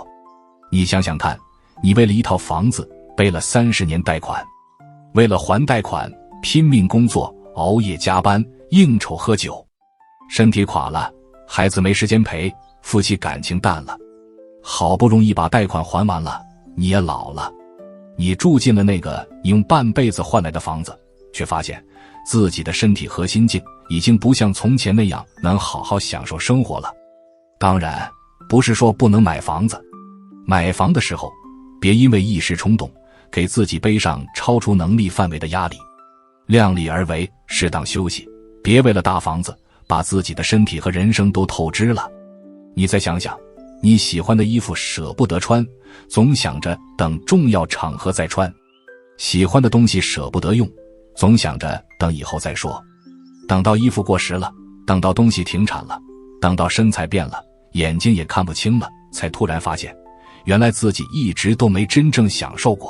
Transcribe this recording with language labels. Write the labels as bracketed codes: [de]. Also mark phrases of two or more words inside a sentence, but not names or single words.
[zh] 你想想看，你為了一套房子背了30年貸款，為了還貸款拼命工作，熬夜加班，應酬喝酒。身體垮了，孩子沒時間陪，夫妻感情淡了，好不容易把貸款還完了，你也老了，你住進了那個你用半輩子換來的房子，卻發現自己的身體和心境已經不像從前那樣能好好享受生活了。當然，不是說不能買房子，買房的時候，別因為一時衝動，給自己背上超出能力範圍的壓力，量力而為，適當休息，別為了大房子，把自己的身體和人生都透支了。你再想想，你喜歡的衣服捨不得穿，總想着等重要場合再穿；喜歡的東西捨不得用，總想着等以後再說。等到衣服過時了，等到東西停產了，等到身材变了，眼睛也看不清了，才突然發現，原來自己一直都沒真正享受過。